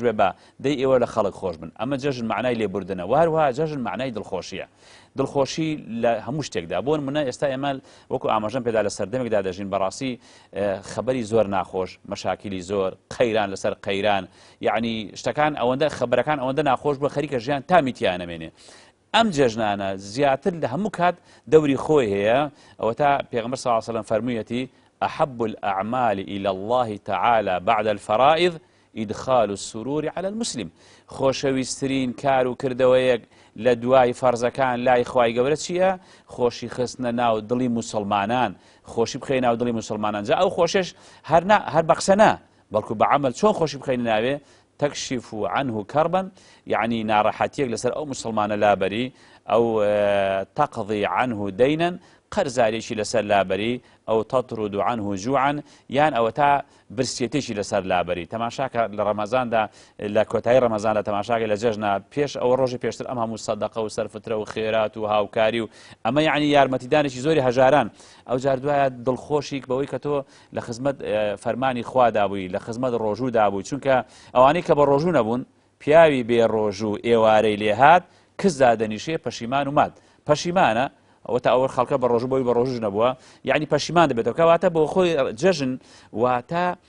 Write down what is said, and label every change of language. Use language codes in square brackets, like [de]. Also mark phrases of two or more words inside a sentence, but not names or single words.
[ckb] بێ بە دەی ئێوە لە خەڵک خۆش بن ئەمە جەژن معنای لێبوردنە وهروەها جەژن معنای دڵخۆشیە دڵخۆشی لە هەموو شتێکدا بۆ نمونە ئێستا ئێمە وەکو ئاماژەم پێدا لە سەردەمێکدا دەژین بەڕاستی خەبەری زۆر ناخۆش مەشاکیلی زۆر قەیران لەسەر قەیران یعنی شتەکان ئەوەندە خەبەرەکان ئەوەندە ناخۆش بووە خەریکە ژیان تامیتیان نەمێنێ ئەم جێژنانە زیاتر لە هەموو کات دەوری خۆی هەیە ئەوە تا پێغەمبەر [ar] صلی الله علیه وسلم [ckb] فەرموویەتی [ar] أحب الأعمال إلى الله تعالى بعد الفرائض إدخال السرور على المسلم [ckb] خۆشەویستترین کار و کردەوەیەک لە دوای فەرزەکان لای خوای گەورە چییە خۆشی خستنە ناو دڵی موسڵمانان خۆشی بخەی ناو دڵی موسڵمانان جا ئەو خۆشش هەر بە قسە نا بەڵکو بە عەمەل چۆن خۆشی بخەینە ناوێ [ar] تكشف عنه كربا [ckb] يعني ناڕەحەتیەک لەسەر ئەو مسلمانە لابەری ئەو [ar] تقضي عنه دينا [ckb] قەرزارێکی لەسەر لابەری ئەو [ar] تەطرد عنه جوعا [ckb] یان ئەوە تا برسێتێکی لەسەر لابەری تەماشاکە لە ڕەمەزاندا لە کۆتایی ڕەمەزاندا تەماشاکە لە جەژنە پێش ئەوە ڕۆژی پێشتر ئەم هەموو سەدەقە و سەرفترە و خێرات و هاوکاری و ئەمە یعنی یارمەتیدانێکی زۆری هەژاران ئەو جار دوایە دڵخۆشی بەوەی کە تۆ لە خزمەت فەرمانی خوا دابووی لە خزمەت ڕۆژوو دابووی چونکە ئەوانەی کە بە ڕۆژوو نەبوون پیاوی بێ ڕۆژوو ئێوارەی لێهات کەس دادەنیشێ پەشیمان و مات پەشیمانە ئەوە تا ئەوە خەڵکە بە ڕۆژوو بۆی بە ڕۆژوو نەبووە یعنی پەشیمان دەبێتەوە کەواتە بۆ خۆی جەژن واتە